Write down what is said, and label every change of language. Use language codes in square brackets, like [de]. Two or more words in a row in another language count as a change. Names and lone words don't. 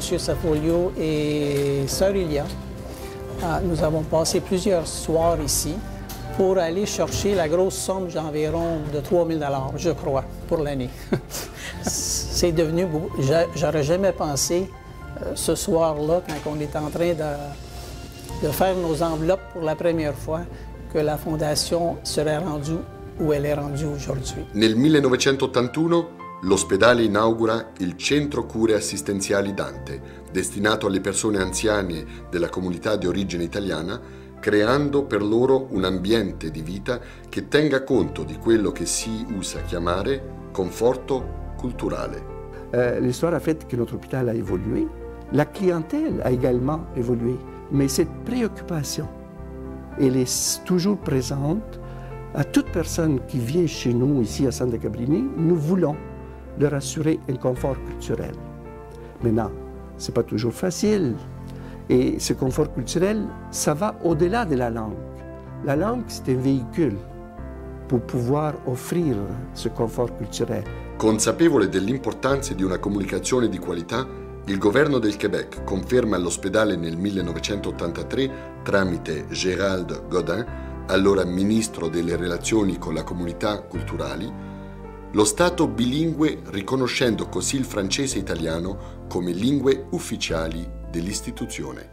[fr] Safolio et Sœur Ilia, nous avons passé plusieurs soirs ici pour aller chercher la grosse somme d'environ de 3 000 $, je crois, pour l'année. C'est devenu beaucoup. J'aurais jamais pensé ce soir-là, quand on est en train de faire nos enveloppes pour la première fois, que la Fondation serait rendue où elle est rendue aujourd'hui. [it] Nel 1981 l'ospedale inaugura il Centro Cure Assistenziali Dante, destinato alle persone anziane della comunità di origine italiana, creando per loro un ambiente di vita che tenga conto di quello che si usa chiamare conforto culturale. [fr] L'histoire a fait que notre hôpital a évolué. La clientèle a également évolué. Mais cette préoccupation, elle est toujours présente. À toute personne qui vient chez nous, ici à Santa Cabrini, nous voulons leur assurer un confort culturel. Maintenant, ce n'est pas toujours facile. Et ce confort culturel, ça va au-delà de la langue. La langue, c'est un véhicule pour pouvoir offrir ce confort culturel. [it] Consapevole dell'importanza di una comunicazione di qualità, il governo del Québec conferma all'ospedale nel 1983, tramite Gérald Godin, allora ministro delle relazioni con la comunità culturali, lo stato bilingue, riconoscendo così il francese e italiano come lingue ufficiali dell'istituzione.